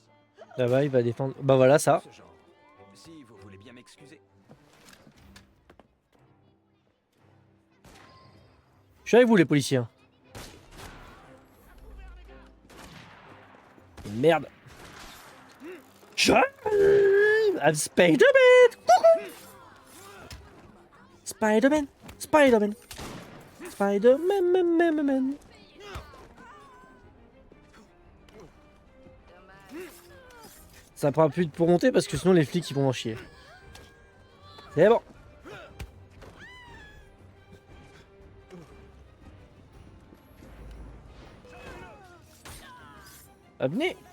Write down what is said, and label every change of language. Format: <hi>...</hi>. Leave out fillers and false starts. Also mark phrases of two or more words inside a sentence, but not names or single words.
<fr>Là-bas il va défendre... Bah voilà ça. Ce genre. Si vous voulez bien m'excuser. Je suis avec vous les policiers. Hein. Merde.</fr> <en>I'm Spider-Man. Spider-Man. Spider-Man. Spider-Man. Man.</en> <fr>Ça prend plus de pour monter parce que sinon les flics ils vont en chier. C'est bon. Venez.</fr>